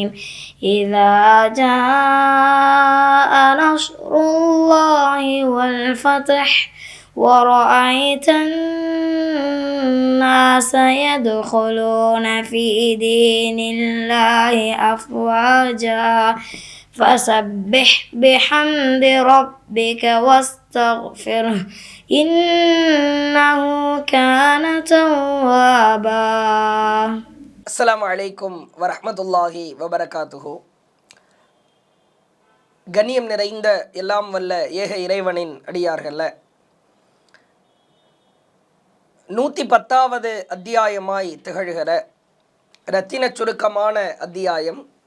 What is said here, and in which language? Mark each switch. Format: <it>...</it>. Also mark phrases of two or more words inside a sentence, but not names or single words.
<ar>إذا جاء نصر الله والفتح ورأيت الناس يدخلون في دين الله أفواجا فسبح بحمد ربك واستغفره إنه كان توابا. السلام عليكم ورحمة الله وبركاته.</ar> <ta>கண்ணியம் நிறைந்த எல்லாம் வல்ல ஏக இறைவனின் அடியார்கள 110வது அத்தியாயமாய் திகழ்கிற இரத்தின சுருக்கமான அத்தியாயம்.</ta>